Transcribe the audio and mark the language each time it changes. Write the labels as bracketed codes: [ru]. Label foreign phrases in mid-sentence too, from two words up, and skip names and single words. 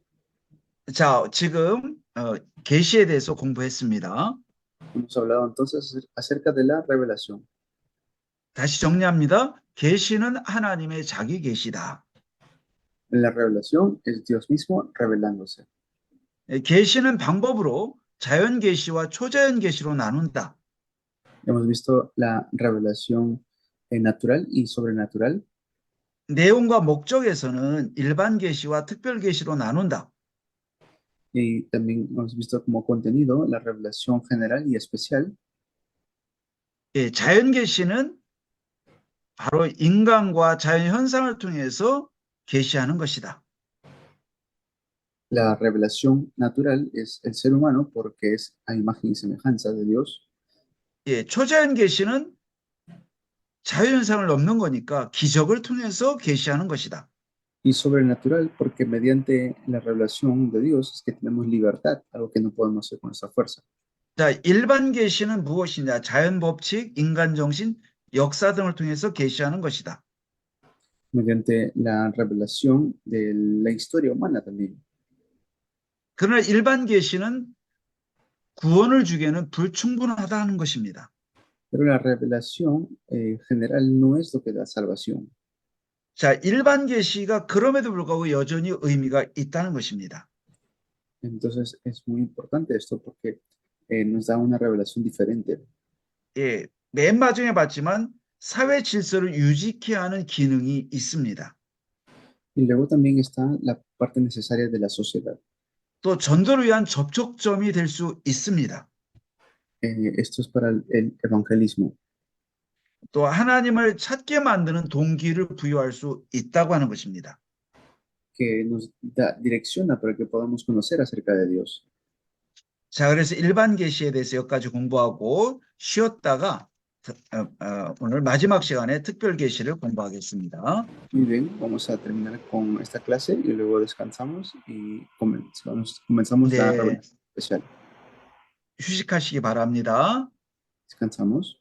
[ko] 자, 지금 계시에 대해서 공부했습니다. [es] Hemos hablado entonces acerca de la revelación. [ko] 다시 정리합니다. 계시는 하나님의 자기 계시다. [es] La revelación es Dios mismo revelándose. [ko] 계시는 방법으로 자연 계시와 초자연 계시로 나눈다. [es] Hemos visto la revelación natural y sobrenatural. [ko] 내용과 목적에서는 일반 계시와 특별 계시로 나눈다. [es] Y también hemos visto como contenido la revelación general y especial. [ko] 예, 자연 계시는 바로 인간과 자연 현상을 통해서 계시하는 것이다. [es] La revelación natural es el ser humano porque es a imagen y semejanza de Dios. [ko] 예, 초자연 계시는 자연현상을 넘는 거니까 기적을 통해서 계시하는 것이다. [es] Y sobrenatural porque mediante la revelación de Dios es que tenemos libertad, algo que no podemos hacer con nuestra fuerza. [ko] 자, 일반 계시는 무엇이냐? 자연 법칙, 인간 정신, 역사 등을 통해서 계시하는 것이다. [es] Mediante la revelación de la historia humana también. [ko] 그러나 일반 계시는 구원을 주기에는 불충분하다는 것입니다. [es] Pero la revelación general no es lo que da salvación. [ko] 자, 일반 계시가 그럼에도 불구하고 여전히 의미가 있다는 것입니다. [es] Entonces es muy importante esto porque nos da una revelación diferente. [ko] 예, 맨 마지막에 봤지만 사회 질서를 유지케 하는 기능이 있습니다. [es] Y luego también está la parte necesaria de la sociedad. [ko] 또 전도를 위한 접촉점이 될 수 있습니다. [es] Esto es para el evangelismo. [ko] 또 하나님을 찾게 만드는 동기를 부여할 수 있다고 하는 것입니다. [es] Que nos direcciona para que podamos conocer acerca de Dios. [ko] 자, 그래서 일반 계시에 대해서 여기까지 공부하고 쉬었다가 오늘 마지막 시간에 특별 계시를 공부하겠습니다. [es] Muy bien, vamos a terminar con esta clase y luego descansamos y comenzamos la [ko] 네, [es] revelación especial. [ko] 휴식하시기 바랍니다. [es] Descansamos.